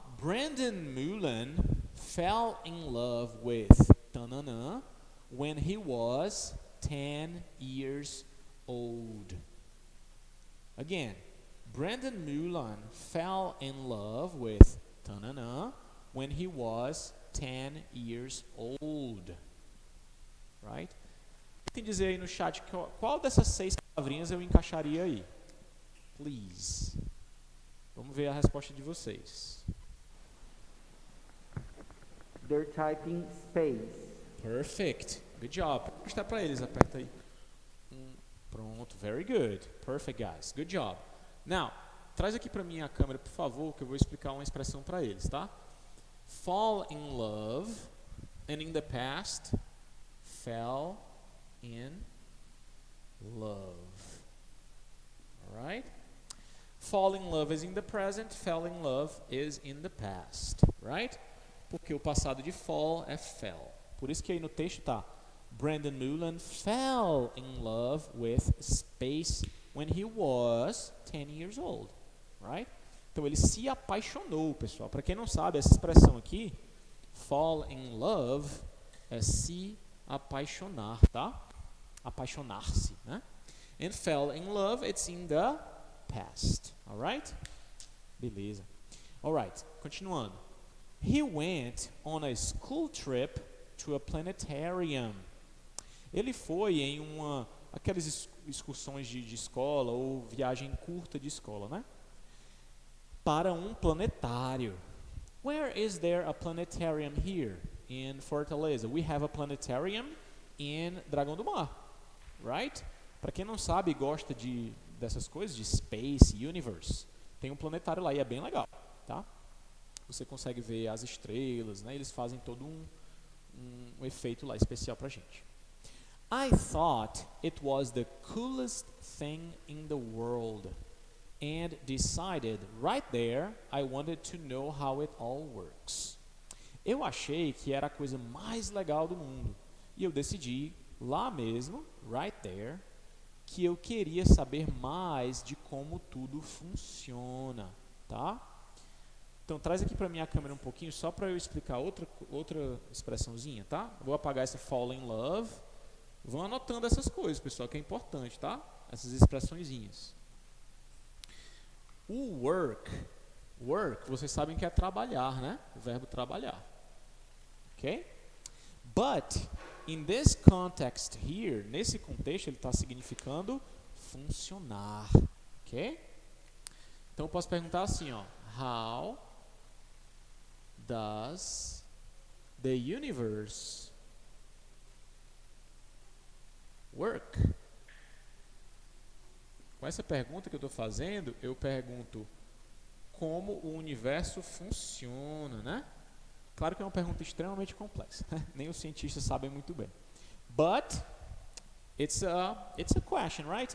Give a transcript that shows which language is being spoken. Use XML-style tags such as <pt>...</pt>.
<en>Brandon Mullen fell in love with tanana when he was 10 years old. Again, Brandon Mullen fell in love with tanana when he was 10 years old. Right?</en> <pt>Tem que dizer aí no chat qual dessas 6 palavrinhas eu encaixaria aí.</pt> <en>Please.</en> <pt>Vamos ver a resposta de vocês.</pt> <en>They're typing space. Perfect. Good job.</en> <pt>Vou mostrar para eles, aperta aí. Pronto,</pt> <en>very good. Perfect, guys. Good job.</en> <pt>Now, traz aqui para mim a câmera, por favor, que eu vou explicar uma expressão para eles, tá?</pt> <en>Fall in love, and in the past, fell in love. Alright? Fall in love is in the present, fell in love is in the past. Right?</en> <pt>Porque o passado de fall é fell. Por isso que aí no texto tá</pt> <en>Brandon Mullen fell in love with space when he was 10 years old. Right?</en> <pt>Então ele se apaixonou, pessoal. Para quem não sabe, essa expressão aqui,</pt> <en>fall in love,</en> <pt>é se apaixonar, tá? Apaixonar-se, né?</pt> <en>And fell in love, it's in the past. Alright?</en> <pt>Beleza.</pt> <en>Alright, continuando. He went on a school trip to a planetarium.</en> <pt>Ele foi em aquelas excursões de escola ou viagem curta de escola, né? Para um planetário.</pt> <en>Where is there a planetarium here in Fortaleza? We have a planetarium in Dragão do Mar, right?</en> <pt>Para quem não sabe e gosta dessas coisas, de space, universe, tem um planetário lá e é bem legal, tá? Você consegue ver as estrelas, né? Eles fazem todo um efeito lá especial pra gente.</pt> <en>I thought it was the coolest thing in the world and decided right there I wanted to know how it all works.</en> <pt>Eu achei que era a coisa mais legal do mundo e eu decidi lá mesmo,</pt> <en>right there,</en> <pt>que eu queria saber mais de como tudo funciona, tá? Então traz aqui para mim a câmera um pouquinho só para eu explicar outra expressãozinha, tá? Vou apagar essa</pt> <en>fall in love.</en> <pt>Vão anotando essas coisas, pessoal, que é importante, tá? Essas expressõezinhas. O work, vocês sabem que é trabalhar, né? O verbo trabalhar. Ok?</pt> <en>But, in this context here,</en> <pt>nesse contexto, ele está significando funcionar. Ok? Então eu posso perguntar assim, ó.</pt> <en>How does the universe work?</en> <pt>Com essa pergunta que eu estou fazendo, eu pergunto como o universo funciona, né? Claro que é uma pergunta extremamente complexa, né? Nem os cientistas sabem muito bem.</pt> <en>But it's a question, right?</en>